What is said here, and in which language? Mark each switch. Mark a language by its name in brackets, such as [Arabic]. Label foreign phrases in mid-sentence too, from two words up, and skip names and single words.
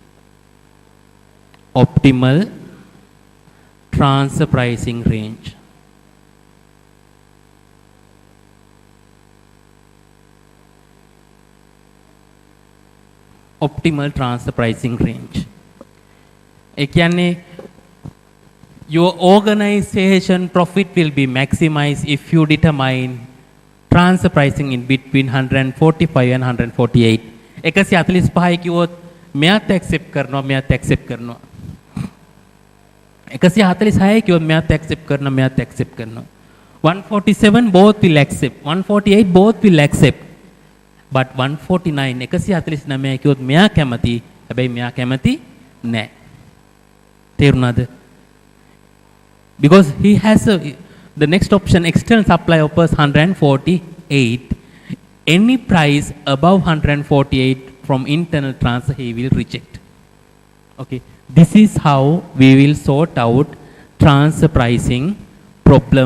[English] Optimal transfer pricing range. Optimal transfer pricing range. [Sinhala] ඒ කියන්නේ [English] your organization profit will be maximized if you determine transfer pricing in between 145 and 148. [Sinhala] 145 කිව්වොත් මෙයාත් accept කරනවා මෙයාත් accept කරනවා. 146 කිව්වොත් මෙයාත් accept කරනවා මෙයාත් accept කරනවා. [English] 147 both will accept. 148 both will accept. [Sinhala] But 149 149 කිව්වොත් මෙයා කැමති හැබැයි මෙයා කැමති නැහැ. තේරුණාද? [English] Because he has the next option external supply offers 148. Any price above 148 from internal transfer he will reject. Okay, this is how we will sort out transfer pricing problem.